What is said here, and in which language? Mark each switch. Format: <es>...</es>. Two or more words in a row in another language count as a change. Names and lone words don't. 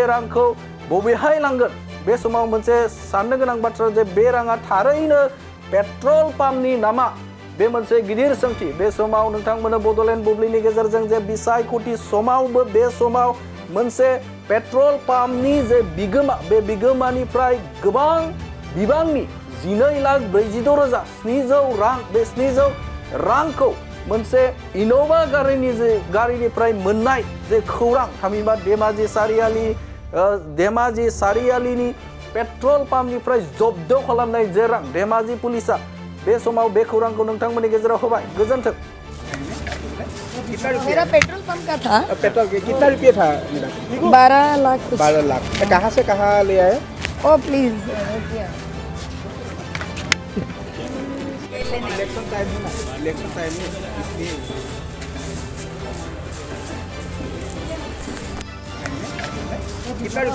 <brx>रांखौ बबेहाय लांगोन बे समाव मोनसे साननो गोनां बाथ्रा जे बे राङा थारैनो पेट्रल पाम्पनि नामा बे मोनसे गिदिर सोंथि बे समाव नोंथांमोननो बड'लेण्ड बुब्लिनि गेजेरजों जे बिसायख'थि समावबो बे समाव मोनसे पेट्रल पाम्पनि जे बिगोमा बे बिगोमानिफ्राय गोबां बिबांनि 12,46,700 रां बे 700 रांखौ मोनसे इन'भा गारिनिफ्राय मोननाय जे खौरां थामहिनबा धेमाजि सारियालिनि पेट्रल पाम्पनिफ्राय जब्द खालामनाय जे रां धेमाजि पुलिसा बे समाव बे खौरांखौ नोंथांमोननि गेजेराव होबाय गोजोन्थों।</brx> <hi>मेरा पेट्रोल पंप का था। पेट्रोल कितना रुपये था मेरा? 12 लाख कुछ। 12 लाख। कहाँ से कहाँ ले आए?</hi> <en>oh please. election time</en> <hi>है ना,</hi> <en>election time</en> <hi>में इसलिए कितना रुपये?</hi>